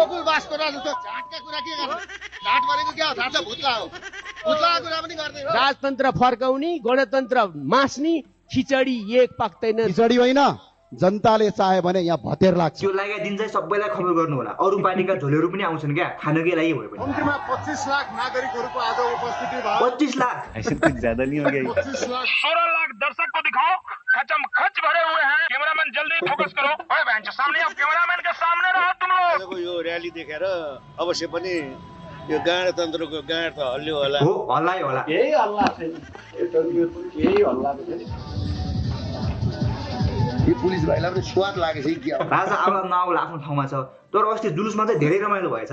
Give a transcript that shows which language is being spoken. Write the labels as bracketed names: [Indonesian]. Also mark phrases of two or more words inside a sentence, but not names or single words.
[Nepali] गोकुल बासको राजा त झाटका कुरा के गर्नु झाट भनेको के हो थाहा छ भुत्ला हो भुत्लाको कुरा पनि गर्दै हो राजतन्त्र फर्काउने गणतन्त्र मास्ने खिचडी एक पाक्दैन खिचडी होइन जनताले चाहे भने यहाँ भतेर लाग्छ त्यो लागेको दिन चाहिँ सबैलाई खबर गर्नु होला अरू पार्टीका झोलेहरू पनि आउँछन् क्या खानकै लागि भयो भने मन्त्रीमा 25 लाख नागरिकहरूको आज उपस्थिति भयो 25 लाख [Hindi] ऐसे कुछ ज्यादा नहीं हो गया 25 लाख 16 लाख दर्शक को दिखाओ खचम खच भरे हुए हैं कैमरामैन जल्दी फोकस करो ओए बहन सामने अब कैमरामैन के सामने रहो तुम लोग [Nepali] यो र्याली देखेर अवश्य पनि यो गणतन्त्रको गाँड त हल्लियो होला हो हल्लायो होला यही हल्ला छैन यही हल्ला छैन यो पुलिस भाइलाई पनि स्वाद लागेछ कि राजा आउला नआउला आफ्नो ठाउँमा छ तर अस्ति जुलुसमा चाहिँ धेरै रमाइलो भएछ